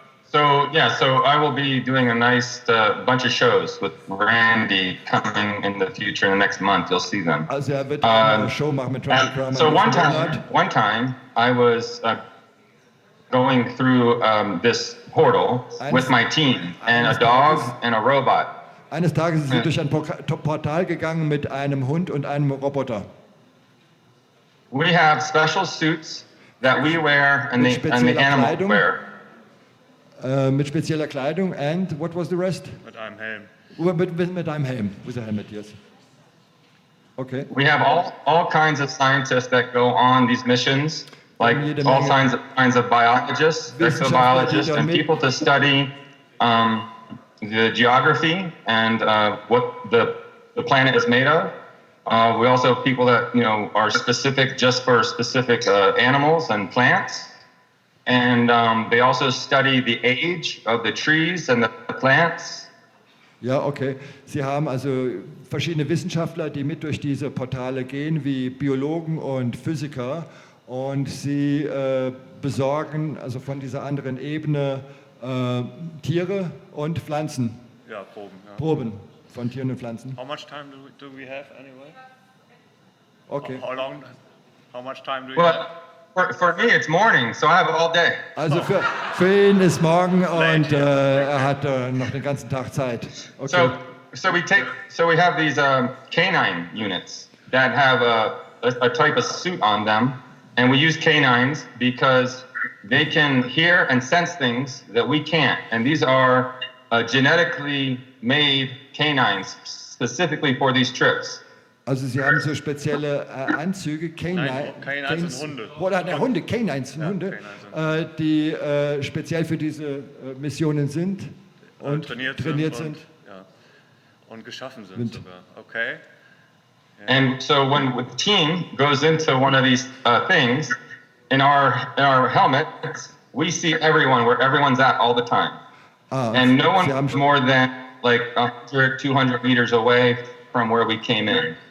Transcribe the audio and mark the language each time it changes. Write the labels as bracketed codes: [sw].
[en] So I will be doing a nice bunch of shows with Randy coming in the future, in the next month. You'll see them. [de] Also er wird eine Show machen mit Randy Kramer. [en] So one time I was going through this portal with my team and a dog and a robot. [de] Eines Tages sind sie durch ein Portal gegangen mit einem Hund und einem Roboter. [en] We have special suits that we wear and the animals wear. [de] Mit spezieller Kleidung [en] and what was the rest? [de] Mit einem Helm. Mit einem Helm. [en] With a helmet, yes. Okay. We have all kinds of scientists that go on these missions, like all kinds of biologists, exobiologists, and people to study the geography and what the planet is made of. We also have people that are specific just for specific animals and plants. And they also study the age of the trees and the plants. [de] Ja, okay. Sie haben also verschiedene Wissenschaftler, die mit durch diese Portale gehen, wie Biologen und Physiker. Und sie besorgen also von dieser anderen Ebene Tiere und Pflanzen. Ja, Proben. Ja. Proben von Tieren und Pflanzen. [en] How much time do we have anyway? Okay. How much time do you have? For me, it's morning, so I have all day. [de] Also für ihn ist morgen und er hat noch den ganzen Tag Zeit. [en] Okay. So we have these canine units that have a type of suit on them, and we use canines because they can hear and sense things that we can't. And these are genetically made canines specifically for these trips. [de] Also sie haben so spezielle Anzüge, Canines sind Hunde. Oder Hunde, Canines sind Hunde, die speziell für diese Missionen sind und trainiert sind. Und geschaffen sind sogar. Okay. [en] Yeah. And so when the team goes into one of these things, in our helmets, we see everyone where everyone's at all the time. And no one's more than like 100, 200 meters away from where we came in.